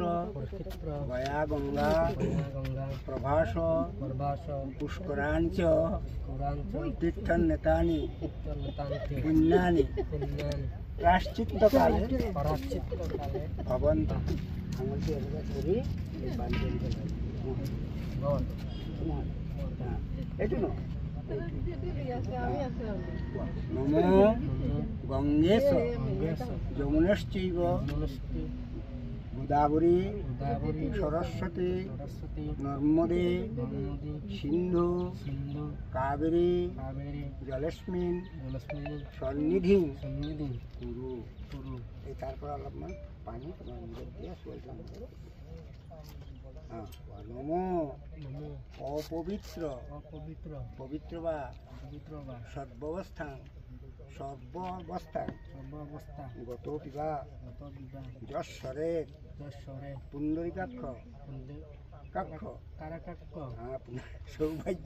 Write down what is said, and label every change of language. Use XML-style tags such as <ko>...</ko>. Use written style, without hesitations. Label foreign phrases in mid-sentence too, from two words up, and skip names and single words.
<sa>ক্ষেত্র গয়া গঙ্গা গঙ্গা প্রভাস প্রভাস পুষ্করাঞ্চ পুরাঞ্চ তীর্থন্নেতানি তান্ত্রিক পুণ্যানি পুণ্যানি প্রাশ্চিত্তকালে পরাচিত্তকালে</sa> <as>ভবন্ত আঙুলটি এভাবে ধরি বান্ধি</as> <sa>ভবন এইটো ন নমো গঙ্গেশ যমুনশ্চৈব মনস্তি গোদাবরী গোদাবরী সরস্বতী সরস্বতী নর্মদে নর্মদী সিন্ধু সিন্ধু কাবেরী কাবেরী জলস্মিন জলস্মিনী সন্নিধি সন্নিধি কুরু কুরু</sa> <as>এই তারপর অলপমান পানী তোমাৰ মুখত দিয়া চুৱেলটা নমো</as> <sa>নমো অপবিত্র অপবিত্র পবিত্র বা পবিত্র বা সর্বাবস্থান সর্বাবস্থান সর্বাবস্থা গত কিবা গত বিবাহ যশ্বরের যশ্বরে পুণ্ডরীকাক্ষ কাক্ষ কারাকাক্ষ সৌভাগ্য</sa>